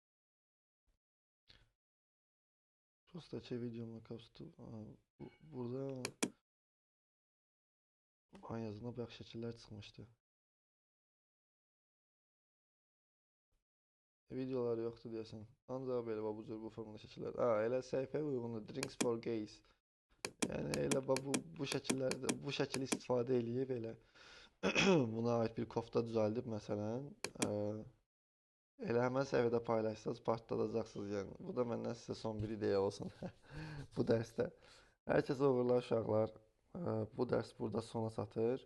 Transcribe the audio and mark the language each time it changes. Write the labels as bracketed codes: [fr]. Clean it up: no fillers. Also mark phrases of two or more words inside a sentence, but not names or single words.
[az] Prosta videoma kapsıtı burada an yazına bayaq şəkillər çıxmışdı. Videolar yoxdur deyəsən. Ancaq belə bu cür bu formada şəkillər. Elə səhifəyə uyğundur. Drinks for Gays. Yəni elə bu şəkillərdə bu şəkili istifadə eləyib elə buna aid bir kofta düzəldib məsələn. Elə həmən səhifədə paylaşsanız partladacaqsınız yəni. Bu da məndən sizə son bir ideya olsun bu dərsdə. Hər kəsə uğurlar uşaqlar. Bu dərs burada sona çatır.